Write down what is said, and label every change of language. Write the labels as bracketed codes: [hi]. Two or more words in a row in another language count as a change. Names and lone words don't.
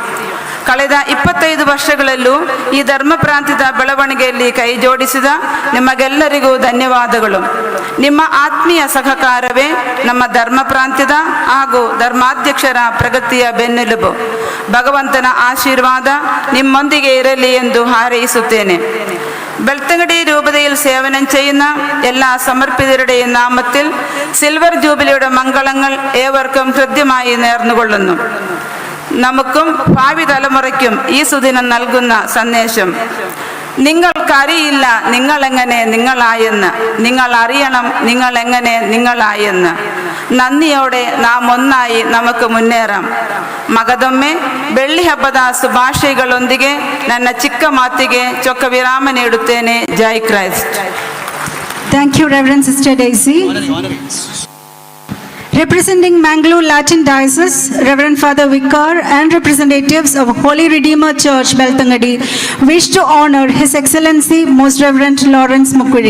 [kn] ಕಳೆದ 25 ವರ್ಷಗಳಲ್ಲೂ ಈ ಧರ್ಮ ಪ್ರಾಂತ್ಯದ ಬೆಳವಣಿಗೆಯಲ್ಲಿ ಕೈ ಜೋಡಿಸಿದ ನಿಮಗೆಲ್ಲರಿಗೂ ಧನ್ಯವಾದಗಳು. ನಿಮ್ಮ ಆತ್ಮೀಯ ಸಹಕಾರವೇ ನಮ್ಮ ಧರ್ಮ ಪ್ರಾಂತ್ಯದ ಹಾಗೂ ಧರ್ಮಾಧ್ಯಕ್ಷರ ಪ್ರಗತಿಯ ಬೆನ್ನೆಲುಬು. ಭಗವಂತನ ಆಶೀರ್ವಾದ ನಿಮ್ಮೊಂದಿಗೆ ಇರಲಿ ಎಂದು ಹಾರೈಸುತ್ತೇನೆ. [ml] ബെൽത്തങ്ങടി രൂപതയിൽ സേവനം ചെയ്യുന്ന എല്ലാ സമർപ്പിതരുടെയും നാമത്തിൽ സിൽവർ ജൂബിലിയുടെ മംഗളങ്ങൾ ഏവർക്കും ഹൃദ്യമായി നേർന്നുകൊള്ളുന്നു. നമുക്കും ഭാവി തലമുറയ്ക്കും ഈ സുദിനം നൽകുന്ന സന്ദേശം: നിങ്ങൾക്കറിയില്ല നിങ്ങളെങ്ങനെ നിങ്ങളായെന്ന്, നിങ്ങൾ അറിയണം നിങ്ങളെങ്ങനെ നിങ്ങളായെന്ന്. നന്ദിയോടെ നാം ഒന്നായി നമുക്ക് മുന്നേറാം. [kn] ಮಗದೊಮ್ಮೆ ಬೆಳ್ಳಿ ಹಬ್ಬದ ಶುಭಾಶಯಗಳೊಂದಿಗೆ ನನ್ನ ಚಿಕ್ಕ ಮಾತಿಗೆ ಚೊಕ್ಕ ವಿರಾಮ ನೀಡುತ್ತೇನೆ. ಜೈ ಕ್ರೈಸ್ಟ್. [en] Thank you, Reverend Sister Daisy. Representing Mangalore Latin Diocese, Reverend Father Vicar and representatives of Holy Redeemer Church, Belthangady, wish to honor His Excellency Most Reverend Lawrence Mukkuzhy.